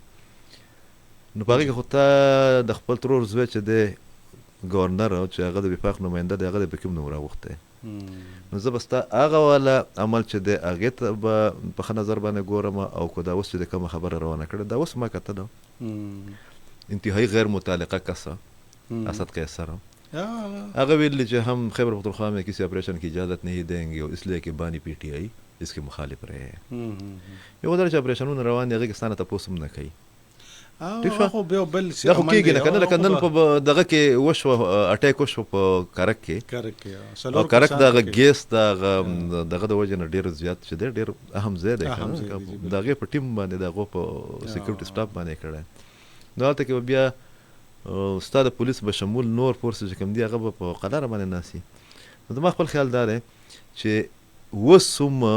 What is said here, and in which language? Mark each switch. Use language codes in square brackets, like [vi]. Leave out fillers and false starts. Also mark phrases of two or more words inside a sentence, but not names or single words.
[ps] نو په هغې کې خو تا د خپل ترور زوی چې دی ګورنر چې هغه د وفاق نماینده دی هغه د پکې هم نه راوختی نو زه به ستا هغه والا عمل چې دی هغې ته به په ښه نظر باندې ګورم او که دا اوس چې د کومه خبره روانه کړې دا اوس ما کتله انتهایی غیر متعلقه کسه [ur] اسد قیصر [ps] هغه ویلي چې هم [ur] خیبر پختونخوا میں کسی آپریشن کی اجازت نہیں دیں گے اس لیے کہ بانی پی ٹی آئی اس کے مخالف رہے یو [ps] دا چې آپریشنونه روان دي هغې کې ستانه تپوس هم نه کوي دا خو کېږي نه که نه لکه نن په دغه کې وشوه اټیک وشو په کرک کې او کرک د هغه ګیس د دغه د وجې نه ډېر زیات چې دی ډېر اهم ځای دی که نه د هغې په ټیم باندې د هغو په سیکورټي سټاف باندې کړی نو هلته کې به بیا ستا د پولیس به شمول نور فورس چې کوم دي هغه به په قلاره باندې ناسي نو زما خپل خیال دا دی چې اوس هم